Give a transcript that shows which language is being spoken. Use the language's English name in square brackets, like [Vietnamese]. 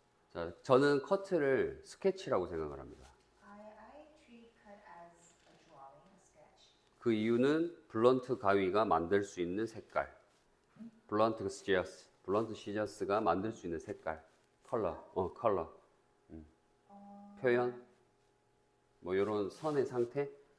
[Korean] 자, 저는 커트를 스케치라고 생각을 합니다. [English] I treat cut as a drawing, a sketch. [Korean] 그 이유는 블런트 가위가 만들 수 있는 색깔, 블런트 시저스가 만들 수 있는 색깔, 컬러, 표현, 뭐 이런 선의 상태.